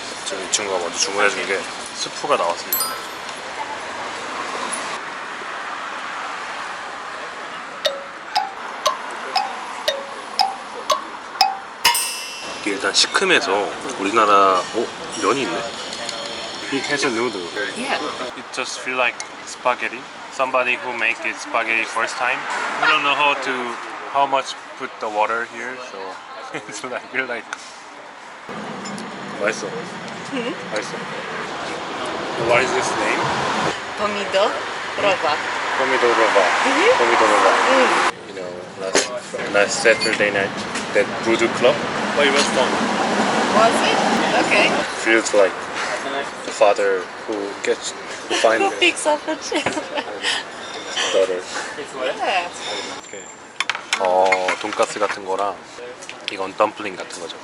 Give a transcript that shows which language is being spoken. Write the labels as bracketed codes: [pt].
[ko] 지금 이 친구가 먼저 주문해 준 게 스프가 나왔습니다. 이게 일단 시큼해서 우리나라 면이 있네. [en] It has a noodle. Yeah. It just feel like spaghetti. Somebody who make it spaghetti first time. We don't know how much put the water here, so it's like feel like. [ko] 맛있어. 맛있어. [en] What is this name? [pl] Pomidor Rova. Pomidorova. Pomidorova. [en] You know, last Saturday night, that voodoo club. Oh, it was fun. Was it? Okay. Feels like the father who finds Who picks up the children? daughter. Yeah. [ko] 이렇게 돈가스 같은 거랑 이건 덤플링 같은 거죠.